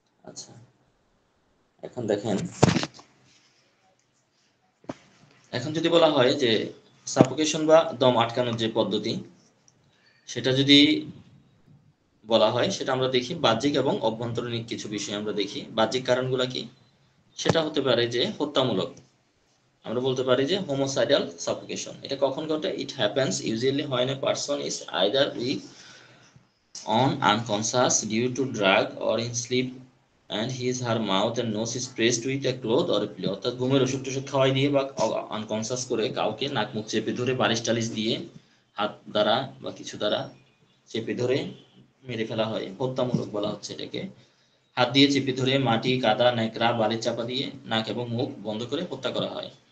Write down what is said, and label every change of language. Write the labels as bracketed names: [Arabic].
[Bangla] আচ্ছা, এখন দেখেন, এখন যদি বলা হয় যে সাফোকেশন বা দম আটকানোর যে পদ্ধতি সেটা যদি বলা হয়, সেটা আমরা দেখি বাহ্যিক এবং অভ্যন্তরীণ কিছু বিষয় আমরা দেখি। বাহ্যিক কারণগুলো কি, সেটা হতে পারে যে হত্যামূলক, আমরা বলতে পারি যে হোমোসাইডাল সাফোকেশন। এটা কখন ঘটে? [English] It happens usually when a person is either weak on unconscious due to drug or in sleep and his her mouth and nose is pressed with a cloth or a pillow। [Bangla] অর্থাৎ ঘুমের ওষুধ টষুধ খাওয়াই দিয়ে বা unconscious করে কাউকে নাক মুখ চেপে ধরে বালিশ টালিশ দিয়ে হাত দ্বারা বা কিছু দ্বারা চেপে ধরে মেরে ফেলা হয়, হত্যামূলক বলা হচ্ছে এটাকে। হাত দিয়ে চেপে ধরে মাটি, কাদা, ন্যাকড়া, বালি চাপা দিয়ে নাক এবং মুখ বন্ধ করে হত্যা করা হয়।